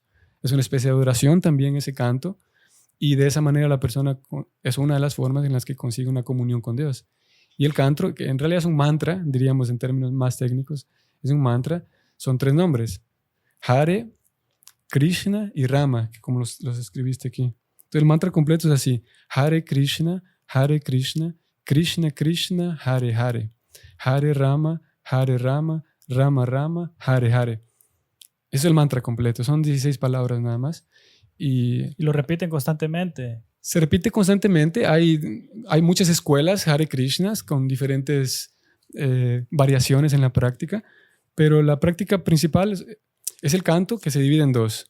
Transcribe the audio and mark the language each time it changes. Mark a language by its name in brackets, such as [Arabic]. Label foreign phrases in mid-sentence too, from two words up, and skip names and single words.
[Spanish] Es una especie de adoración también ese canto, y de esa manera la persona es una de las formas en las que consigue una comunión con Dios. Y el canto, que en realidad es un mantra, diríamos en términos más técnicos, es un mantra, son 3 nombres: Hare, Krishna y Rama, que como los escribiste aquí. Entonces el mantra completo es así: Hare Krishna, Krishna Krishna, Hare Hare, Hare Rama, Rama Rama, Hare Hare. Ese es el mantra completo, son 16 palabras nada más. Y lo repiten constantemente. Se repite constantemente. Hay muchas escuelas Hare Krishnas con diferentes variaciones en la práctica, pero la práctica principal es el canto, que se divide en 2.